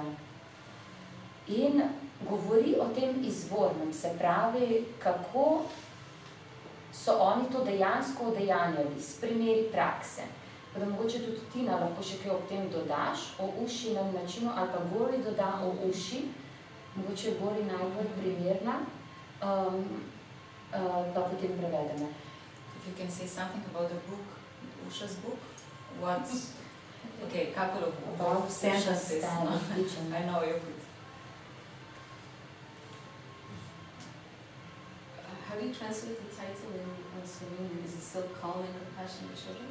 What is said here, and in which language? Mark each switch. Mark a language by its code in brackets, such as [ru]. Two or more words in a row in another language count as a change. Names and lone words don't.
[sl] In govori o tem izvornem, se pravi, kako so oni to dejansko udejanjali, s primeri prakse. Da mogoče tudi Tina lahko še kaj ob tem dodaš, o ušinem načinu, ali pa Gori doda o uši, mogoče Gori najbolj primerna, pa potem prevedeme. [en] If you can say something about the book, Usha's book, what's... Okay, couple of sentences. I know you could. Have you translated the title in saloon, is it still calm and compassionate with children?